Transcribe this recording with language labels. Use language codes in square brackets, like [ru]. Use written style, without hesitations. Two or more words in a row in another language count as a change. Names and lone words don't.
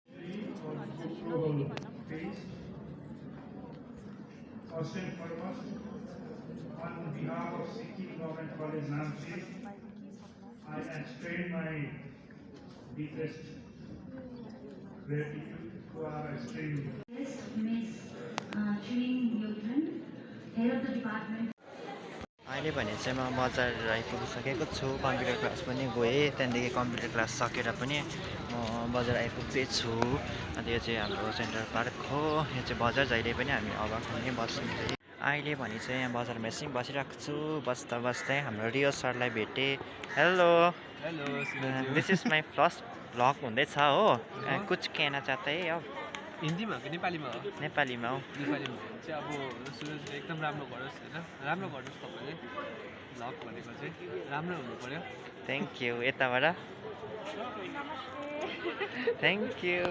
[en] First and foremost, on behalf of Sikhi Government College Namchi, I extend my deepest gratitude to our esteemed Yes, Miss Shrin Yothan, head of the department. [ne] अहिले भने चाहिँ म बजार आइपुगिसकेको छु। कम्प्युटर क्लास पनि गएँ, त्यहाँदेखि कम्प्युटर क्लास सकेर पनि म बजार आइपुग्दैछु। अन्त यो चाहिँ हाम्रो सेन्ट्रल पार्क हो। यो चाहिँ बजार जहिले पनि हामी अब नै बस्छौँ। अहिले भने चाहिँ यहाँ बजारमा एकछिन बसिरहेको छु। बस्दा बस्दै हाम्रो रियो सरलाई भेटेँ। हेलो हेलो, [en] this is my first vlog [ne] हुँदैछ हो। [hi] कुछ कहना चाहता है अब? [ne] हिन्दीमा हो कि नेपालीमा हो? नेपालीमा हो। नेपालीमा हो चाहिँ अब सुरज एकदम राम्रो गरोस् होइन, राम्रो गर्नुहोस् तपाईँले। भ्लग भनेको चाहिँ राम्रो हुनु पर्यो। [en] thank you. यताबाट thank you।